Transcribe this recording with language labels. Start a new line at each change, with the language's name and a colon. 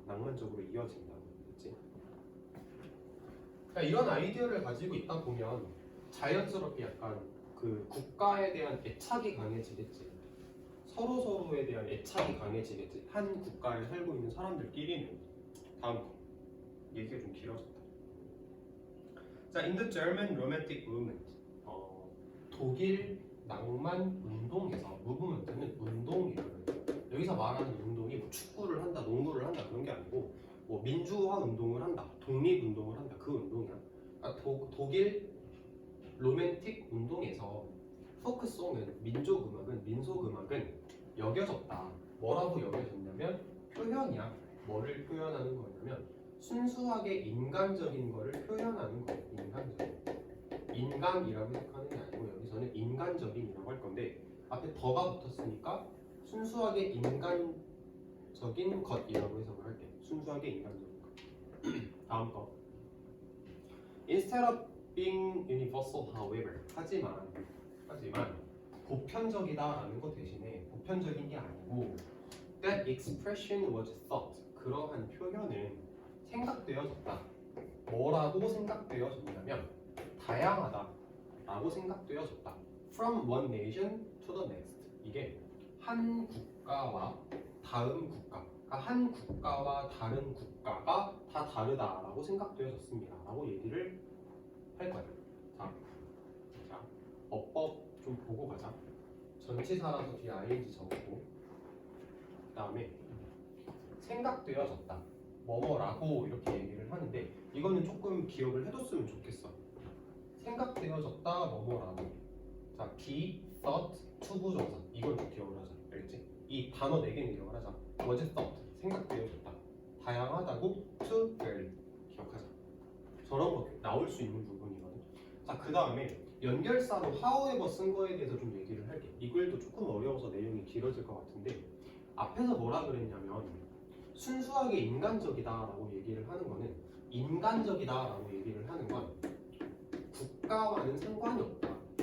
Korean: 낭만적으로 이어진다. 그렇지? 그러니까 이런 아이디어를 가지고 있다 보면 자연스럽게 약간 그 국가에 대한 애착이 강해지겠지. 서로에 대한 애착이 강해지겠지. 한 국가에 살고 있는 사람들끼리는. 다음 거. 얘기가 좀 길어졌다.
English: 자, in the German Romantic Movement.
Korean: 독일 낭만 운동에서 무브먼트는 운동이에요. 여기서 말하는 운동이 뭐 축구를 한다, 농구를 한다 그런 게 아니고 뭐 민주화 운동을 한다, 독립 운동을 한다 그 운동이야. 그러니까 독일 로맨틱 운동에서 포크송은 민속음악은 여겨졌다. 뭐라고 여겨졌냐면 표현이야. 뭐를 표현하는 거냐면 순수하게 인간적인 거를 표현하는 거예요. 인간이라고 해석하는 게 아니고 여기서는 인간적인이라고 할 건데 앞에 더가 붙었으니까 순수하게 인간적인 것이라고 해석을 할게. 순수하게 인간적인 것. 다음 거.
English: Instead of being universal, however.
Korean: 하지만 보편적이다라는 것 대신에 보편적인 게 아니고
English: that expression was thought.
Korean: 그러한 표현은 생각되어졌다. 뭐라고 생각되어졌냐면 다양하다라고 생각되어졌다.
English: From one nation to the next.
Korean: 이게 한 국가와 다음 국가, 그러니까 한 국가와 다른 국가가 다 다르다라고 생각되어졌습니다. 라고 얘기를 할 거예요. 자, 어법 좀 보고 가자. 전치사라서 뒤에 ing 적고, 그 다음에 생각되어졌다. 뭐뭐라고 이렇게 얘기를 하는데 이거는 조금 기억을 해뒀으면 좋겠어. 생각되어졌다 뭐뭐라고. 자, be, thought, 투부정사. 이걸 좀 기억을 하자. 알겠지? 이 단어 4개는 기억을 하자.
English: was thought,
Korean: 생각되어졌다. 다양하다고,
English: to vary.
Korean: 기억하자. 저런 거 나올 수 있는 부분이거든. 자, 그 다음에 연결사로 however 쓴 거에 대해서 좀 얘기를 할게. 이 글도 조금 어려워서 내용이 길어질 것 같은데 앞에서 뭐라 그랬냐면 순수하게 인간적이다라고 얘기를 하는 거는 인간적이다라고 얘기를 하는 건 국가와는 상관이 없다.